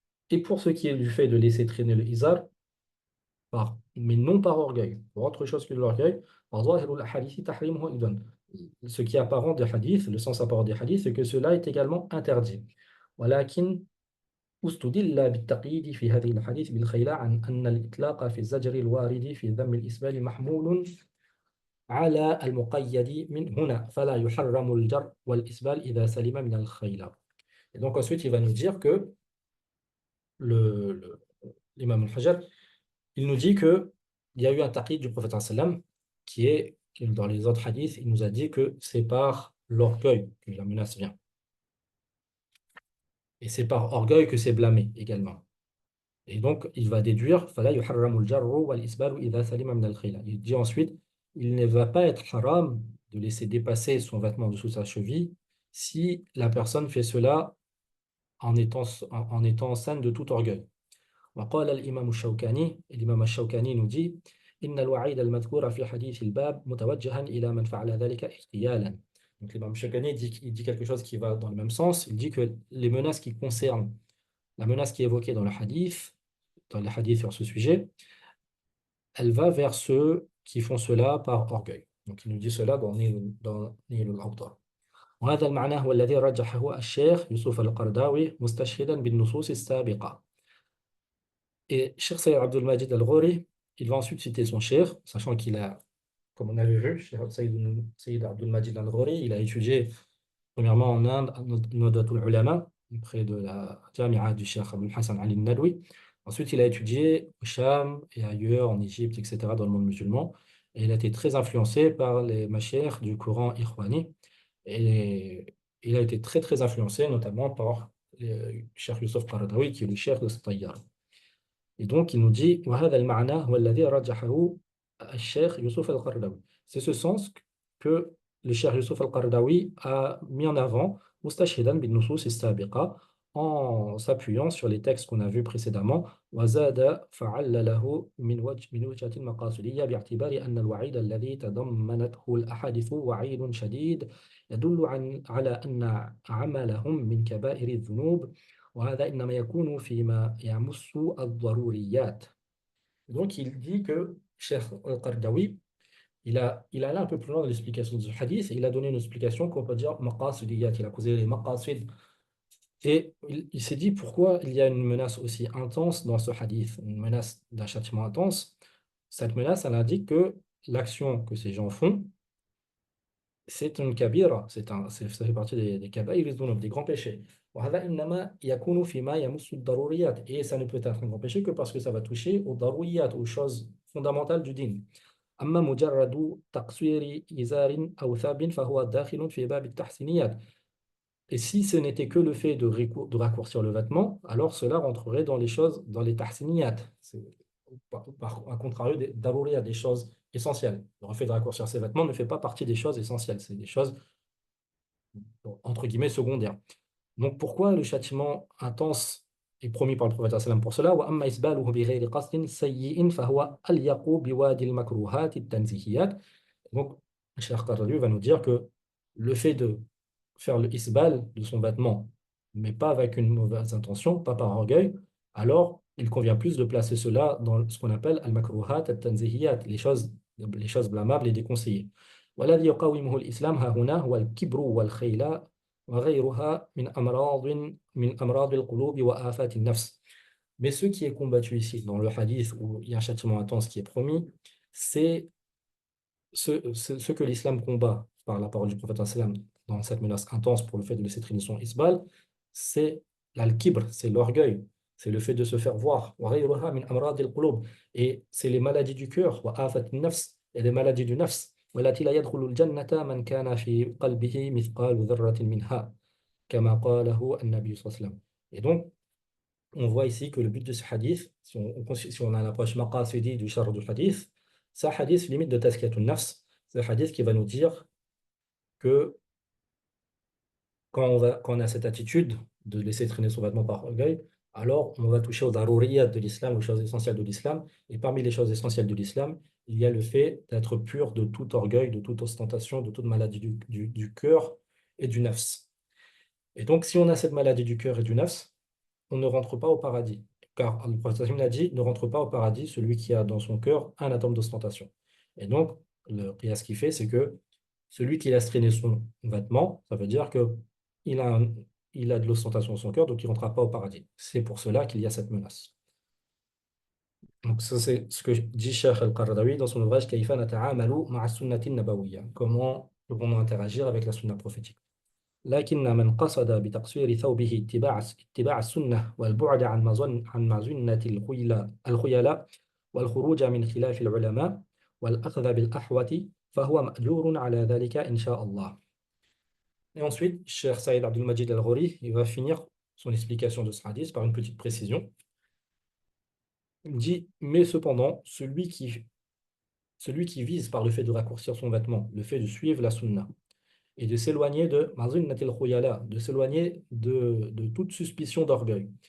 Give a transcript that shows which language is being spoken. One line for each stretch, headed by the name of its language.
French: Et pour ce qui est du fait de laisser traîner le izar, mais non par orgueil, pour autre chose que l'orgueil, ce qui est apparent des hadiths, le sens apparent des hadiths, c'est que cela est également interdit.
Arabic: ولكن استدل بالتقييد في هذه الحديث بالخيلاء عن أن الإطلاق في الزجر الوارد في ذم الإسبال محمول على المقيد من هنا فلا يحرم الجر والإسبال إذا سلم من الخيلاء.
French: Et donc ensuite il va nous dire que l'imam al-Hajar, il nous dit que il y a eu un taqid du prophète sallam qui dans les autres hadiths, il nous a dit que c'est par l'orgueil que la menace vient. Et c'est par orgueil que c'est blâmé également. Et donc, il va déduire, il dit ensuite, il ne va pas être haram de laisser dépasser son vêtement dessous sa cheville si la personne fait cela en étant saine de tout orgueil.
Arabic: وقال الإمام الشوكاني,
French: l'imam al-Shawkani nous dit,
Arabic: إن الوعيد المذكور في حديث الباب متوجها إلى من فعل ذلك اغتيالا.
French: Donc l'imam al-Shawkani dit quelque chose qui va dans le même sens. Il dit que les menaces qui concernent la menace qui est évoquée dans les hadiths sur ce sujet, elle va vers ceux qui font cela par orgueil. Donc il nous dit cela dans Nil al-Awtar.
Arabic: وهذا المعنى هو الذي رجحه الشيخ يوسف القرداوي مستشهدا بالنصوص السابقة.
French: Et Cheikh Sayyid Abdul Majid al-Ghori, il va ensuite citer son cheikh, sachant qu'il a, comme on avait vu, Cheikh Sayyid Abdul Majid al-Ghori, il a étudié premièrement en Inde, à Nawdatul Ulama, près de la Jami'a du Cheikh Abdul Hassan Ali al-Nadwi. Ensuite, il a étudié au Cham et ailleurs, en Égypte, etc., dans le monde musulman. Et il a été très influencé par les mashayikh du courant Ikhwani. Et il a été très, très influencé, notamment par le Cheikh Youssef Qaradawi, qui est le cheikh de ce tayyar. Et donc, il nous dit
Arabic: وهذا المعنى هو الذي رجحه الشيخ يوسف القرضاوي.
French: C'est ce sens que le cheikh Youssef al-Qaradawi a mis en avant
Arabic: مستشهدا بالنصوص السابقة,
French: en s'appuyant sur les textes qu'on a vus précédemment.
Arabic: وزاد فعلله من وجهة مقاصدية باعتبار أن الوعيد الذي تضمنته الأحاديث وعيد شديد يدل على أن عملهم من كبائر الذنوب. وهذا إنما يكون فيما يمس الضروريات.
French: Donc il dit que Cheikh al-Qardawi, il a allé un peu plus loin dans l'explication du hadith et il a donné une explication qu'on peut dire maqasidiyat. Il a causé les maqasid. Et il s'est dit pourquoi il y a une menace aussi intense dans ce hadith, une menace d'un châtiment intense. Cette menace, elle indique que l'action que ces gens font, c'est une kabira, ça fait partie des kabaïr, des grands péchés.
Arabic: وهذا إنما يكون فيما يمس الضروريات.
French: Et ça ne peut être un grand péché que parce que ça va toucher aux daruriyat, aux choses fondamentales du din.
Arabic: أما مجرد تقصير إزار أو ثوب فهو داخل في باب التحسينيات.
French: Et si ce n'était que le fait de raccourcir le vêtement, alors cela rentrerait dans les choses, dans les tahsiniyat. À contrario des daruriyat, des choses essentielles. Le fait de raccourcir ses vêtements ne fait pas partie des choses essentielles, c'est des choses, entre guillemets, secondaires. Donc pourquoi le châtiment intense est promis par le prophète sallam pour cela?
Arabic: وَأَمَّا إِسْبَالُهُ بِغَيْرِ قَصْدٍ سَيِّئٍ فَهُوَ أَلْيَقُ بِوَادِ الْمَكْرُوهَاتِ التَّنْزِيهِيَّاتِ.
French: Donc, le Cheikh Qaradawi va nous dire que le fait de faire le isbal de son vêtement, mais pas avec une mauvaise intention, pas par orgueil, alors il convient plus de placer cela dans ce qu'on appelle al-makruhat al-tanzihiyat, les choses blâmables et déconseillées.
Arabic: والذي يقاومه الإسلام ها هنا هو الكبر والخيلاء وغيرها من أمراض القلوب وآفات النفس.
French: Mais ce qui est combattu ici, dans le hadith où il y a un châtiment intense qui est promis, c'est ce que l'islam combat par la parole du prophète sallam dans cette menace intense pour le fait de laisser traîner son isbal, c'est l'al-kibr, c'est l'orgueil, c'est le fait de se faire voir.
Arabic: وغيرها من أمراض القلوب.
French: Et c'est les maladies du cœur,
Arabic: وآفة النفس,
French: et les maladies du nafs.
Arabic: والتي لا يدخل الجنة من كان في قلبه مثقال ذرة منها كما قاله النبي صلى الله عليه وسلم.
French: Et donc, on voit ici que le but de ce hadith, si on a l'approche maqasidi du char du hadith, c'est un hadith limite de tazkiyatun nafs. C'est un hadith qui va nous dire que quand on a cette attitude de laisser traîner son vêtement par orgueil, alors on va toucher aux daruriyat de l'islam, aux choses essentielles de l'islam. Et parmi les choses essentielles de l'islam, il y a le fait d'être pur de tout orgueil, de toute ostentation, de toute maladie du cœur et du nafs. Et donc, si on a cette maladie du cœur et du nafs, on ne rentre pas au paradis. Car le prophète a dit, ne rentre pas au paradis celui qui a dans son cœur un atome d'ostentation. Et donc, le qiyas qui fait, c'est que celui qui laisse traîner son vêtement, ça veut dire que il a, il a de l'ostentation dans son cœur, donc il ne rentrera pas au paradis. C'est pour cela qu'il y a cette menace. Donc ça, c'est ce que dit Cheikh Al-Qaradawi dans son ouvrage Kayfa nata'amalu ma'a sunnati nabawiyya. Comment devons-nous interagir avec la sunna prophétique?
Arabic: لكن من قصد بتقصير ثوبه اتباع السنة والبعد عن مزنة الخيلاء والخروج من خلاف العلماء والأخذ بالأحوة فهو مأجور على ذلك إن شاء الله.
French: Et ensuite, Cheikh Saïd Abdul Majid Al-Ghori, il va finir son explication de ce hadith par une petite précision. Il dit, mais cependant, celui qui vise par le fait de raccourcir son vêtement, le fait de suivre la sunna, et de s'éloigner de mazunnatil khuyala, de s'éloigner de toute suspicion d'orgueil.